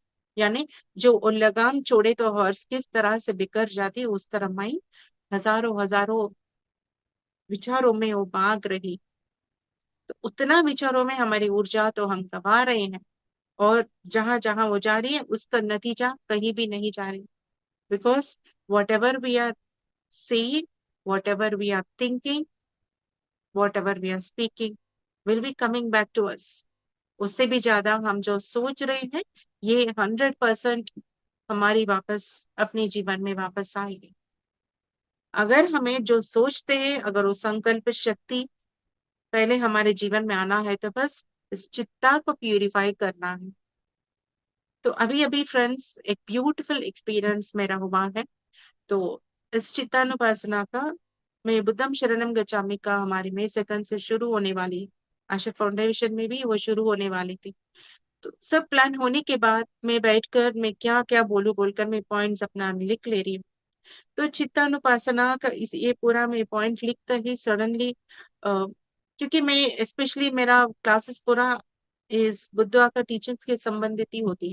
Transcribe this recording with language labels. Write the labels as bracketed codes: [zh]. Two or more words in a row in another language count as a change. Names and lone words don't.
[hi] यानी जो वो लगाम छोड़े तो हॉर्स किस तरह से बिखर जाती है, उस तरह माइंड हजारों हजारों विचारों में वो भाग रही। तो उतना विचारों में हमारी ऊर्जा तो हम गवा रहे हैं, और जहां जहां वो जा रही है उसका नतीजा कहीं भी नहीं जा रही। [en] because what ever we are saying, what ever we are thinking, what ever we are speaking will be coming back to us. [hi] उससे भी ज्यादा हम जो सोच रहे हैं, ये 100% हमारी वापस अपने जीवन में वापस आएगी। अगर हमें जो सोचते हैं, अगर वो संकल्प शक्ति पहले हमारे जीवन में आना है, तो बस इस चित्ता को प्यूरिफाई करना है। तो अभी अभी फ्रेंड्स एक [en] beautiful experience [hi] मेरा हुआ है। तो इस चित्तानुपासना का, मैं बुद्धम शरणम गच्छामि का हमारी मई 2 से शुरू होने वाली, आशा फाउंडेशन में भी वो शुरू होने वाली थी। तो सब प्लान होने के बाद मैं बैठकर मैं क्या क्या बोलूं बोलकर मैं पॉइंट्स अपना लिख ले रही हूँ। तो चित्तानुपासना का ये पूरा मैं पॉइंट लिखता ही सडनली, क्योंकि मैं स्पेशली मेरा क्लासेस पूरा इस बुद्धा का टीचिंग्स के संबंधित ही होती है।